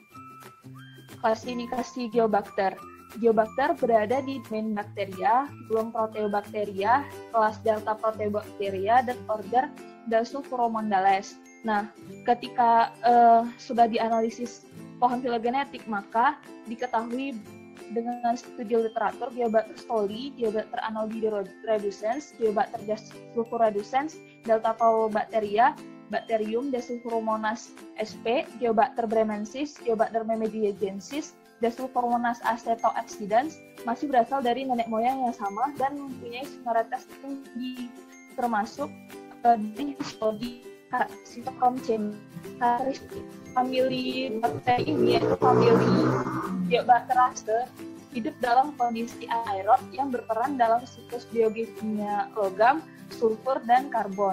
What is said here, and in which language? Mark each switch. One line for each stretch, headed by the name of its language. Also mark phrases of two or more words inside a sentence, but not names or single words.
Indonesian: Klasifikasi Geobacter. Geobacter berada di domain bakteria, belum Proteobacteria, kelas Delta Proteobacteria, dan order Dasulfuromondales. Nah, ketika sudah dianalisis pohon filogenetik, maka diketahui dengan studi literatur Geobacter soli, Geobacter anodireducens, Geobacter Dasulfuredens, Delta Proteobacteria, Bacterium, Desulfuromonas sp, Geobacter bremensis, Geobacter memediagensis, Desulfuromonas acetoexidans masih berasal dari nenek moyang yang sama dan mempunyai similaritas tinggi, termasuk di studi sitochrom C. Karakteristik famili bakteri ini yaitu famili Geobacteriaceae hidup dalam kondisi aerob yang berperan dalam siklus biokimia logam, sulfur, dan karbon.